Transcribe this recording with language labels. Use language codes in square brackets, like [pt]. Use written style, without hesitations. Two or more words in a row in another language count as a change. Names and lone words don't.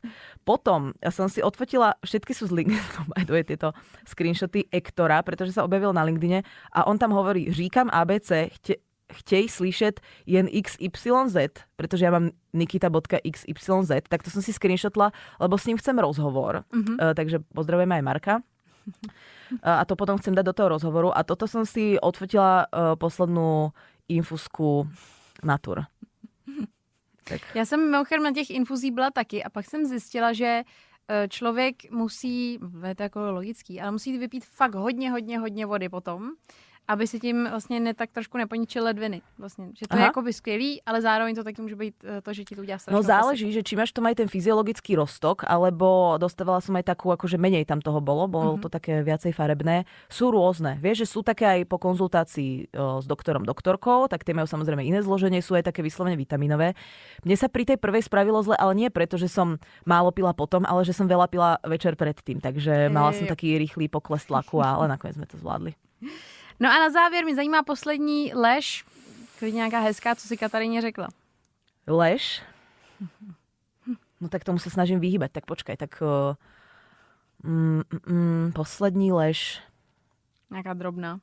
[sk] Potom ja som si odfotila, všetky sú z LinkedIn, aj tieto screenshoty Ektora, pretože sa objavil na LinkedIne a on tam hovorí, [cs] říkam ABC, chtej slyšet jen XYZ, [sk] pretože ja mám nikita.xyz, tak to som si screenshotla, lebo s ním chcem rozhovor. Takže pozdravujeme aj Marka. A to potom chcem dať do toho rozhovoru. A toto som si odfotila poslednú infusku Natur. Tak. [cs] Já jsem mimochodem na těch infuzí byla taky a pak jsem zjistila, že člověk musí, je to jako logický, ale musí vypít fakt hodně vody potom, aby si tím vlastně tak trošku neponičil ledviny. Vlastně. Že to je jakoby skvělý, ale zároveň to taky může být to, že ti to udělá strašnou [sk] No záleží, že či máš to aj ten fyziologický roztok, alebo dostávala som aj takú, akože menej tam toho bolo to také viacej farebné. Sú rôzne. Vieš, že sú také aj po konzultácii s doktorom, doktorkou, tak tie majú samozrejme iné zloženie, sú aj také vyslovene vitaminové. Mne sa pri tej prvej spravilo zle, ale nie preto, že som málo pila potom, ale že som veľa pila večer predtým. Takže mala som taký rýchly pokles tlaku, ale nakoniec sme to zvládli. [cs] No a na závěr mě zajímá poslední lež, klidně nějaká hezká, co si Kataríně řekla. [sk] Lež? No tak tomu sa snažím vyhýbať. Tak počkaj, tak poslední lež. [cs] Nějaká drobná.